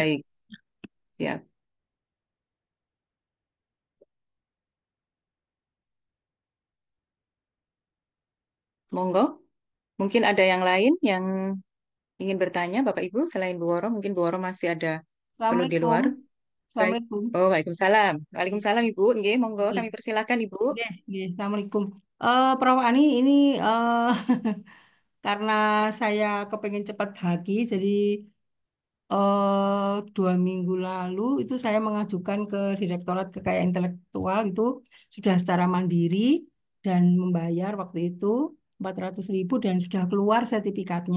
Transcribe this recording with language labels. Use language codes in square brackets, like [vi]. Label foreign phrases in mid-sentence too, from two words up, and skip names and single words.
[id] Baik, ya. Monggo. Mungkin ada yang lain yang ingin bertanya, Bapak Ibu, selain Bu Woro, mungkin Bu Woro masih ada perlu di Assalamualaikum. luar. Baik. Assalamualaikum. Oh, Waalaikumsalam. Waalaikumsalam Ibu. [jv] Nggih, monggo [id] Nggih, kami persilahkan Ibu. [jv] nggih, nggih. [id] Assalamualaikum. Prof Ani, ini karena saya kepengen cepat haji, jadi 2 minggu lalu itu saya mengajukan ke Direktorat Kekayaan Intelektual itu sudah secara mandiri dan membayar waktu itu 400.000 dan sudah keluar sertifikatnya.